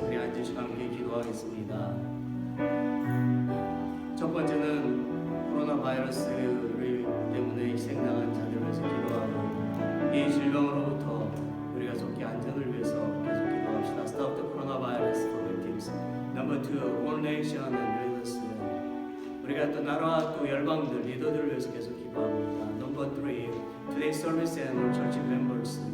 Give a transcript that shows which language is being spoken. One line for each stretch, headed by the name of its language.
Korean: 우리 앉으시고 함께 기도하겠습니다. 첫 번째는 코로나 바이러스를 때문에 희생당한 자들을 위해서 기도하고 이 질병으로부터 우리가 속히 안전을 위해서 계속 기도합시다.
English: Stop the coronavirus for victims. Number two, all nation and leaders.
Korean: 우리가 또 나라와 또 열방들 리더들을 위해서 계속 기도합니다.
English: Number three, today's service and all church members.